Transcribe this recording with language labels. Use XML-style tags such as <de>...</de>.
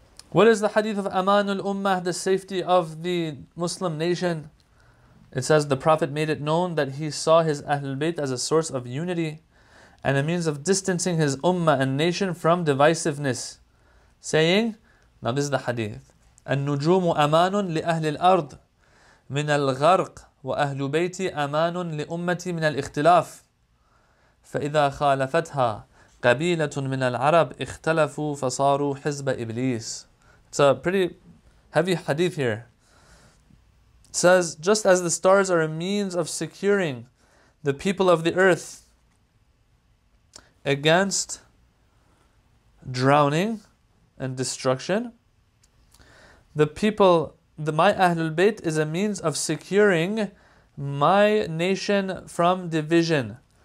<en>What is the hadith of Amanul Ummah, the safety of the Muslim nation? It says the Prophet made it known that he saw his Ahlul Bayt as a source of unity and a means of distancing his ummah and nation from divisiveness, saying, now this is the hadith,</en> <ar>النجوم أمان لأهل الأرض من الغرق وأهل بيتي أمان لأمتي من الاختلاف فإذا خالفتها قبيلة من العرب اختلفوا فصاروا حزب إبليس.</ar> <en>It's a pretty heavy hadith here. It says, just as the stars are a means of securing the people of the earth against drowning and destruction, my Ahlul-Bayt is a means of securing my nation from division.</en>